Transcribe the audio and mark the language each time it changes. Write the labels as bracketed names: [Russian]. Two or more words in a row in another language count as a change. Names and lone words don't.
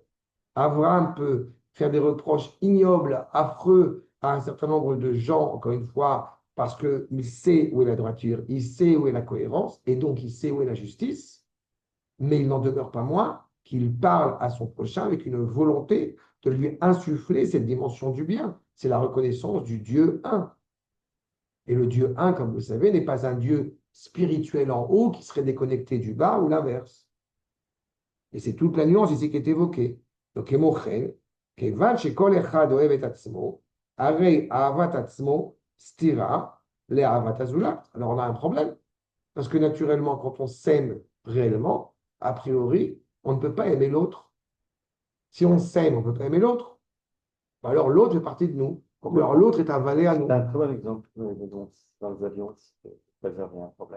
[French] Abraham peut faire des reproches ignobles, affreux à un certain nombre de gens, encore une fois, parce qu'il sait où est la droiture, il sait où est la cohérence, et donc il sait où est la justice, mais il n'en demeure pas moins qu'il parle à son prochain avec une volonté de lui insuffler cette dimension du bien. C'est la reconnaissance du Dieu un. Et le Dieu un, comme vous le savez, n'est pas un Dieu spirituel en haut qui serait déconnecté du bas ou l'inverse. Et c'est toute la nuance ici qui est évoquée. Donc, [Hebrew] ואם כן, כיון שכל אחד אוהב את עצמו, הרי אהבת עצמו סותרת לאהבת זולתו. [French] Alors, on a un problème. Parce que naturellement, quand on s'aime réellement, a priori, on ne peut pas aimer l'autre. Si on s'aime, on ne peut pas aimer l'autre. Alors, l'autre fait partie de nous. Alors, l'autre est avalé à nous. C'est un très bon exemple dans les avions, si tu réserver un problème.